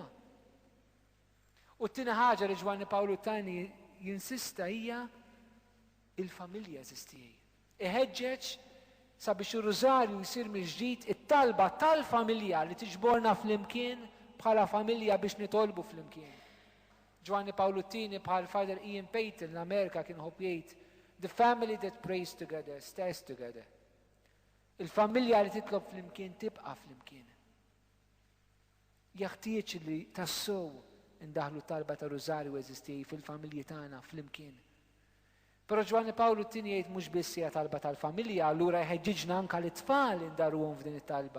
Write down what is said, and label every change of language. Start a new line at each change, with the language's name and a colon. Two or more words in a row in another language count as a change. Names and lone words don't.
Maltese: U t-tieni ħaġa li Ġwanni Pawlu t-tieni jinsista hija il-familja eżistijej. Iħeġġeġ sabiex ir-Rużarju jsir mill-ġdid it-talba tal-familja li tiġborna flimkien bħala familja biex nitolbu flimkien. Ġwanni Pawlu t-tieni bħal Father Ian Payton l-Amerika kien ħobb jgħid
English: the family that prays together stays together.
Maltese: Il-familja li titlob flimkien tibqa' flimkien. Jeħtieġ li tassew indaħlu talba ta' Rużarju eżistijej fil-familji tagħna flimkien. Però Ġwanni Pawlu t-tieni jgħid mhux biss hija talba tal-familja, allura jħeġġiġna anke l-tfal indaruhom f'din it-talba.